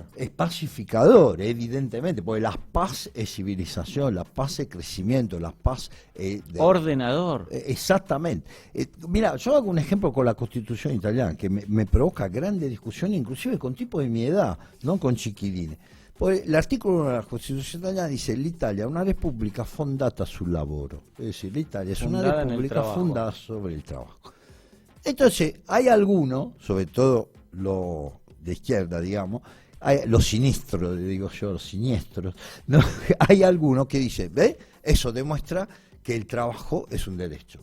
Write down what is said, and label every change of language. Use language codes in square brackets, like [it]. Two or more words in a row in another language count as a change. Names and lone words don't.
[es] Es pacificador, evidentemente, porque la paz es civilización, la paz es crecimiento, la paz es... ordenador. Exactamente. Mira, yo hago un ejemplo con la Constitución italiana, que me provoca grandes discusiones, inclusive con tipos de mi edad, no con chiquilines. Pues el artículo 1 de la [it] Costituzione italiana [es] dice: [it] l'Italia è una repubblica fondata sul lavoro. [es] Es decir, l'Italia es una república fundada sobre el trabajo. Entonces, hay algunos, sobre todo los de izquierda, digamos, los siniestros, digo yo, los siniestros, ¿no? Hay algunos que dicen, ¿ve? Eso demuestra que el trabajo es un derecho.